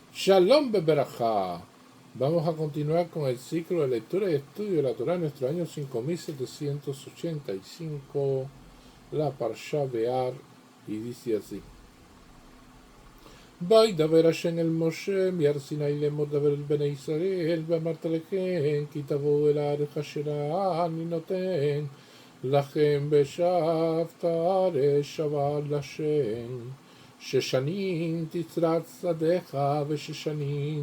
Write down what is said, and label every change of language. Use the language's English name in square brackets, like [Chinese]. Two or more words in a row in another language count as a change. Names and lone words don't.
[Hebrew] שלום בברכה. [Spanish] Vamos a continuar con el ciclo de lectura y estudio de la Torah en nuestro año 5785, la Parsha Bear, y dice así. [Hebrew] וידבר השם אל משה מהר סיני לאמור דבר אל בני ישראל ואמרת לכם כי תבואו אל הארץ אשר אני נותן לכם ושבת הארץ שבה לשם 6 שנים תצרץ שדך ו6 שנים